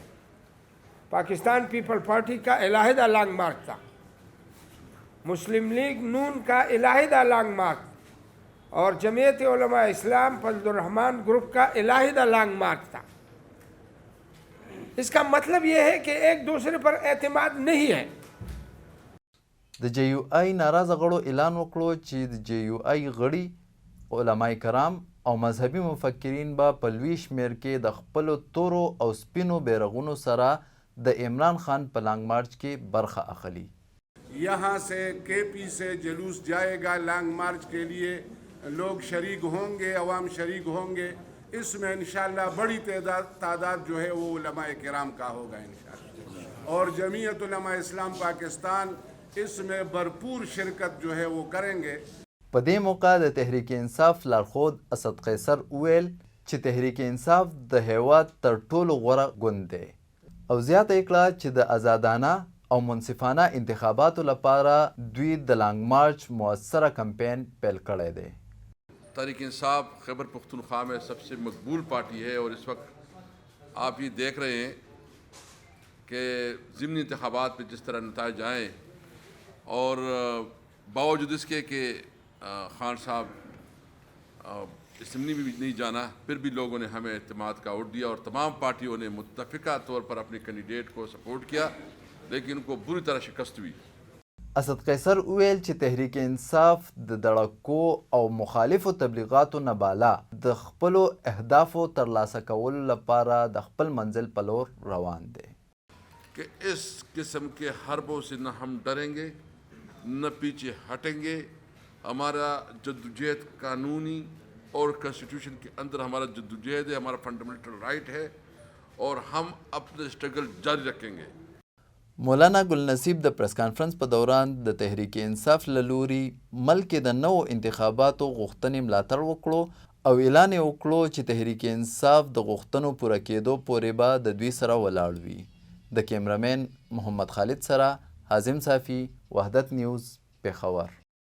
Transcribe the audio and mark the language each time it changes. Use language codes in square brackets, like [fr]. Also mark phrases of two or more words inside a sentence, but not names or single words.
[ur] پاکستان پیپل پارٹی کا علیحدہ [en] long march [ur] تھا، مسلم لیگ نون کا علیحدہ [en] long march [ur] اور جمعیت علماء اسلام فضل الرحمان گروپ کا علیحدہ [en] long march [ur] تھا. اس کا مطلب یہ ہے کہ ایک دوسرے پر اعتماد نہیں ہے. [ps] د جی یو آی ناراضه غړو اعلان وکړو چې د جی یو آی غړي علماء کرام او مذهبي مفکرین به په لوی شمیر کې د خپلو تورو او سپینو بیرغونو سره د عمران خان په [en] long march [ps] کې برخه اخلي. [ur] یہاں سے کے پی سے جلوس جائے گا [en] long march [ur] کے لیے، لوگ شریک ہوں گے، عوام شریک ہوں گے. اس میں [ar] إن شاء الله [ur] بڑی تعداد جو ہے وہ علمائے کرام کا ہوگا [ar] إن شاء الله, [ur] اور جمعیت علماء اسلام پاکستان اس میں بھرپور شرکت جو ہے وہ کریں گے. [ps] په دې موقع د تحریک انصاف لارښود اسد قیصر وویل چې تحریک انصاف د هیواد تر ټولو غوره ګوند دی او زیاته یې کړه چې د ازادانه او منصفانه انتخاباتو لپاره دوی د [en] long march [ps] مؤثره کمپین پیل کړی دی. [ur] تحریک انصاف خیبر پختونخوا میں سب سے مقبول پارٹی ہے اور اس وقت آپ یہ دیکھ رہے ہیں کہ ضمنی انتخابات میں جس طرح نتائج آئے اور باوجود اس کے کہ خان صاحب اسمنی میں بھی نہیں جانا، پھر بھی لوگوں نے ہمیں اعتماد کا ووٹ دیا اور تمام پارٹیوں نے متفقہ طور پر اپنے کینڈیڈیٹ کو سپورٹ کیا، لیکن ان کو بری طرح شکست ہوئی. [ps] اسد قیصر وویل چې تحریک انصاف د دړکو او مخالفو تبلیغاتو نه بالا د خپلو اهدافو ترلاسه کولو لپاره د خپل منزل په لور روان دی. [ur] کہ اس قسم کے حربوں سے نہ ہم ڈریں گے نہ پیچھے ہٹیں گے. ہمارا جدوجہد قانونی اور کانسٹیٹیوشن کے اندر ہمارا جدوجہد ہے، ہمارا [en] fundamental right [ur] ہے اور ہم اپنے اسٹرگل جاری رکھیں گے. [ps] مولانا ګل نصیب د پریس کانفرنس په دوران د تحریک انصاف له لوري ملک د نوو انتخاباتو غوښتنې ملاتړ وکړو او اعلان یې وکړو چې تحریک انصاف د غوښتنو پوره کېدو پورې به د دوی سره ولاړ وي. د کیمرامین محمد خالد سره حازم صافي، وحدت نیوز، پیښور.